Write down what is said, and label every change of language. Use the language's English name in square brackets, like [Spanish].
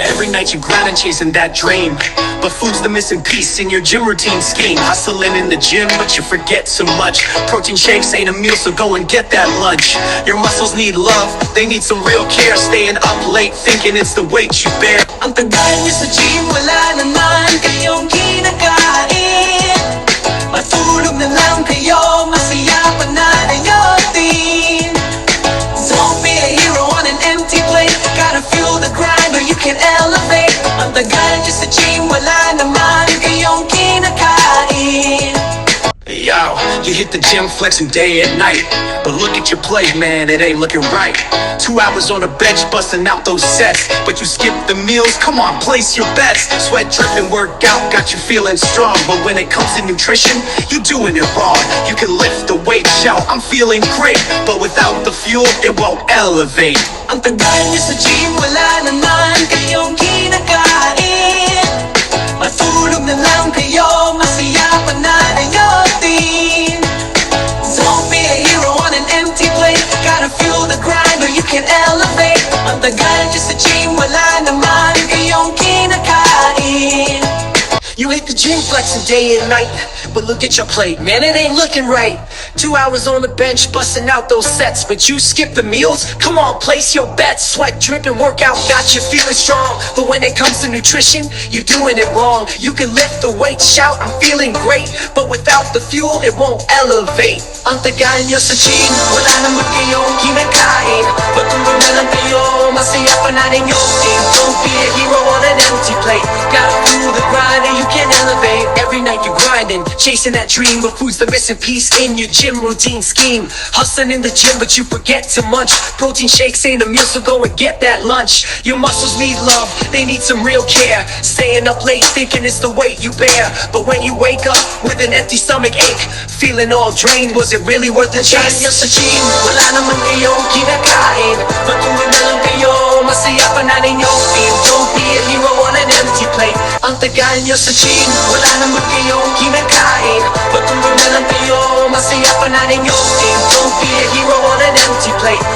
[English] night you grinding, chasing that dream. But food's the missing piece in your gym routine scheme. Hustling in the gym, but you forget so much. Protein shakes ain't a meal, so go and get that lunch. Your muscles need love, they need some real care. Staying up late, thinking it's the weight you bear. [Filipino] Ang tagal niyo sa gym, wala naman kayong kinakain. Matulog na lang kayo, masaya pa na nayotin. [English] Don't be a hero on an empty plate. Gotta fuel the grind or you can elevate. [Filipino] Ang tagal niyo sa gym, wala naman kayong kinakain. [English] Yo, you hit the gym flexing day and night, but look at your plate, man, it ain't looking right. 2 hours on the bench busting out those sets, but you skip the meals, come on, place your bets. Sweat dripping, workout, got you feeling strong, but when it comes to nutrition, you doing it wrong. You can lift the weight, shout, I'm feeling great, but without the fuel, it won't elevate. [Filipino] Ang tagal niyo sa gym, wala naman kayong kinakain. Matulog na lang kayo, masaya pa na nayotin. [English] Don't be a hero on an empty plate. Gotta fuel the grind or you can elevate. [Filipino] Ang tagal niyo sa gym, wala naman kayong kinakain. [English] You hit the gym flexing day and night, but look at your plate, man, it ain't looking right. 2 hours on the bench busting out those sets, but you skip the meals? Come on, place your bets. Sweat dripping, workout got you feeling strong, but when it comes to nutrition, you doing it wrong. You can lift the weight, shout, I'm feeling great, but without the fuel, it won't elevate. [Filipino] Ang tagal niyo sa gym, wala naman kayong kinakain. Matulog na lang kayo, masaya pa na nayotin. [English] Don't be a hero on an empty plate. Gotta fuel the grind and you can elevate. Every night you grinding, chasing that dream, but food's the missing piece in your gym routine scheme. Hustling in the gym, but you forget to munch. Protein shakes ain't a meal, so go and get that lunch. Your muscles need love, they need some real care. Staying up late, thinking it's the weight you bear, but when you wake up with an empty stomach ache, feeling all drained, was it really worth the chase? [Filipino] Yung sa gym, wala naman kayong kinakain. Matulog na lang kayo, masaya pa na nayotin. [English] Don't be a hero on an empty plate. [Filipino] Ang tagal niyo sa gym, wala naman kayong kinakain. Matulog na lang kayo, masaya pa na nayotin. [English] Don't be a hero on an empty plate.